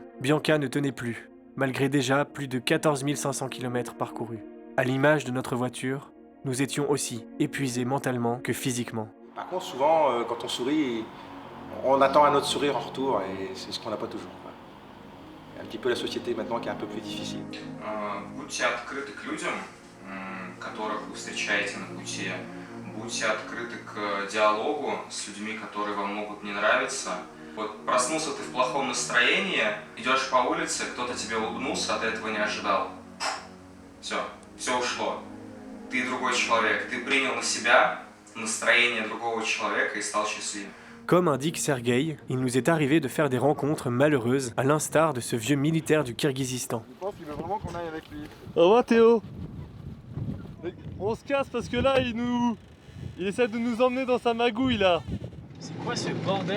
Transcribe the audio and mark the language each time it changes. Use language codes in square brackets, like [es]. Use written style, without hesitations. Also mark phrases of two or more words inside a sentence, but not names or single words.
[fr] Bianca ne tenait plus, malgré déjà plus de 14 500 km parcourus. À l'image de notre voiture, nous étions aussi épuisés mentalement que physiquement. Par contre, souvent, quand on sourit, on attend un autre sourire en retour et c'est ce qu'on n'a pas toujours. Un petit peu la société maintenant qui est un peu plus difficile. [ru] Будьте открыты к людям, которых вы встречаете на пути. Будьте открыты к диалогу с людьми, которые вам могут не нравиться. Вот проснулся ты в плохом настроении, идешь по улице, кто-то тебе улыбнулся, а ты этого не ожидал. Все ушло. Ты другой человек, ты принял на себя настроение другого человека и стал счастливым. [fr] Comme indique Sergueï, il nous est arrivé de faire des rencontres malheureuses, à l'instar de ce vieux militaire du Kirghizistan. Je pense qu'il veut vraiment qu'on aille avec lui. Au revoir Théo. On se casse parce que là, il essaie de nous emmener dans sa magouille là. C'est quoi ce bordel?